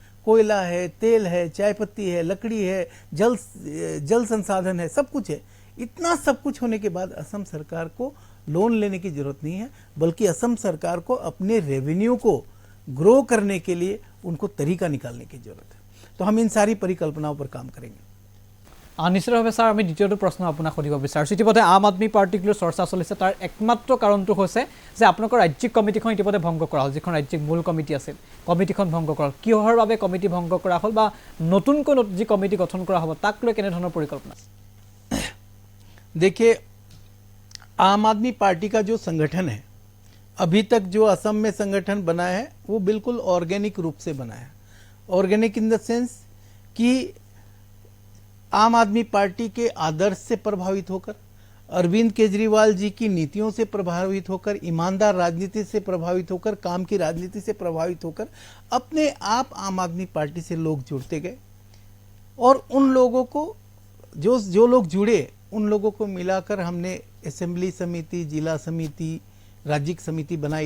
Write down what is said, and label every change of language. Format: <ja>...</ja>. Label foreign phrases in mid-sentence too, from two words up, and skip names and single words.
<hi>कोयला है, तेल है, चाय पत्ती है, लकड़ी है, जल संसाधन है, सब कुछ है। इतना सब कुछ होने के बाद असम सरकार को लोन लेने की जरूरत नहीं है, बल्कि असम सरकार को अपने रेवेन्यू को ग्रो करने के लिए उनको तरीका निकालने की जरूरत है। तो हम इन सारी परिकल्पनाओं पर काम करेंगे।</hi> <as>নিশ্চিতভাৱে ছাৰ আমি দ্বিতীয়টো প্ৰশ্ন আপোনাক সুধিব বিচাৰিছোঁ। ইতিমধ্যে আম আদমি পাৰ্টিক লৈ চৰ্চা চলিছে, তাৰ একমাত্ৰ কাৰণটো হৈছে যে আপোনালোকৰ ৰাজ্যিক কমিটিখন ইতিমধ্যে ভংগ কৰা হ'ল, যিখন ৰাজ্যিক মূল কমিটি আছিল, কমিটিখন ভংগ কৰা হ'ল। কিহৰ বাবে কমিটি ভংগ কৰা হ'ল বা নতুনকৈ যি কমিটি গঠন কৰা হ'ব তাক লৈ কেনেধৰণৰ পৰিকল্পনা?</as> <hi>देखिए, आम आदमी पार्टी का जो संगठन है, अभी तक जो असम में संगठन बना है वो बिल्कुल ऑर्गेनिक रूप से बना है।</hi> <en>organic in the sense</en> <hi>कि आम आदमी पार्टी के आदर्श से प्रभावित होकर, अरविंद केजरीवाल जी की नीतियों से प्रभावित होकर, ईमानदार राजनीति से प्रभावित होकर, काम की राजनीति से प्रभावित होकर अपने आप आम आदमी पार्टी से लोग जुड़ते गए और उन लोगों को जो लोग जुड़े उन लोगों को मिलाकर हमने असेंबली समिति, जिला समिति, राज्यिक समिति बनाई।</hi>